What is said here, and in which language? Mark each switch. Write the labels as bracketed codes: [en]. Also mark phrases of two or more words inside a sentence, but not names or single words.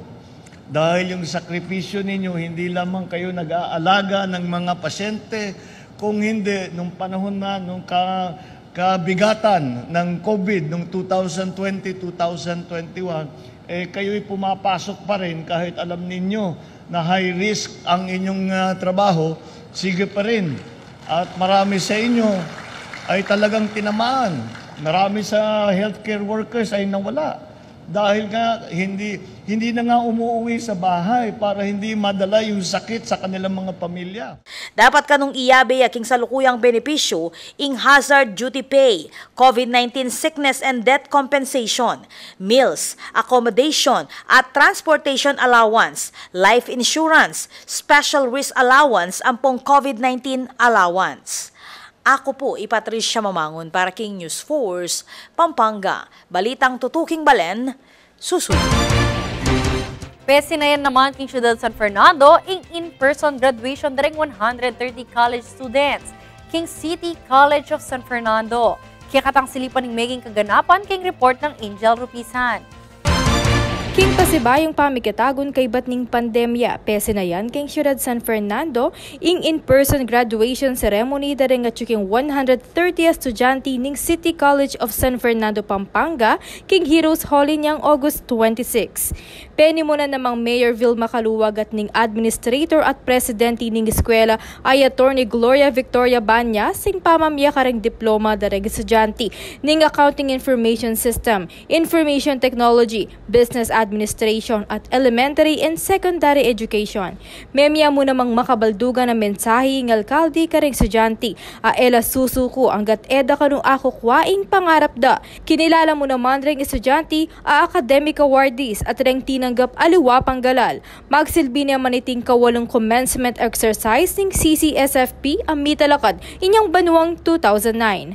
[tl] Dahil yung sakripisyo ninyo, hindi lamang kayo nag-aalaga ng mga pasyente, kung hindi, nung panahon na, nung kabigatan ng COVID, nung 2020-2021, kayo'y pumapasok pa rin kahit alam ninyo na [en] high risk [tl] ang inyong trabaho, sige pa rin. At marami sa inyo ay talagang tinamaan. Marami sa healthcare workers ay nawala. Dahil nga hindi na nga umuwi sa bahay para hindi madala yung sakit sa kanilang mga pamilya. [pam] Dapat kanong iyabe aking salukuyang benepisyo ing [en] hazard duty pay, COVID-19 sickness and death compensation, [pam] meals, [en] accommodation at transportation allowance, life insurance, special risk allowance [pam] ampong [en] COVID-19 allowance. [pam] Ako po, Patricia Mamangon para King News Force, Pampanga. Balitang tutuking balen, susunod. Pesinayan naman King Ciudad San Fernando in-person graduation daring 130 college students. King City College of San Fernando. Kikatang silipan ng meging kaganapan king report ng Angel Rupisan. King pasibayong pamikitagon kay batning pandemya, pese na yan king Ciudad San Fernando, [en] in-person graduation ceremony [pam] daring at king 130 estudyante ning City College of San Fernando, Pampanga, king Heroes Holi niyang August 26. Peni mo na namang Mayor Vilma Caluwag at ning Administrator at Presidente ning eskwela ay Attorney Gloria Victoria Banya sing pamamya kareng diploma daring estudyante ning Accounting Information System, Information Technology, Business Administration at Elementary and Secondary Education. Memya mo namang makabaldugan na mensahe ng alkalde kareng estudyante a ela susuko anggat eda kanung ako kwaing pangarap da. Kinilala mo naman ring estudyante a [en] academic awardees [pam] at reng tinanggap aliwa panggalal. Magsilbi naman iting kawalong [en] commencement exercise [pam] ng CCSFP ang mitalakad inyong banuang 2009.